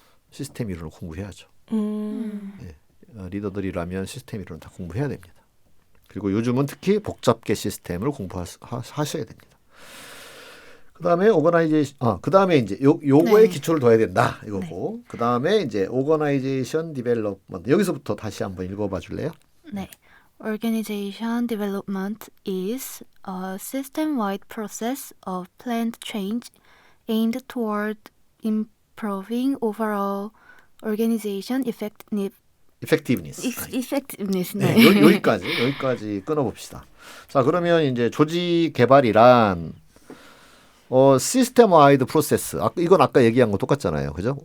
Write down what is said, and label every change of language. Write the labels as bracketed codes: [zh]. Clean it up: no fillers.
[ko] 시스템 이론을 공부해야죠. 네. 리더들이라면 시스템 이론을 다 공부해야 됩니다. 그리고 요즘은 특히 복잡계 시스템을 공부하셔야 됩니다. 그다음에 그다음에 이제 요거에 네. 기초를 둬야 된다 이거고. 네. 그다음에 이제 오거나이제이션 디벨롭먼트. 여기서부터 다시 한번 읽어봐 줄래요? 네. [en] Organization development is a system-wide process of planned change aimed toward improving overall organization effectiveness. [ko] 네. 네, 여기까지 끊어봅시다. 자, 그러면 이제 조직 개발이란 시스템 와이드 프로세스. 이건 아까 얘기한 거 똑같잖아요. 그죠?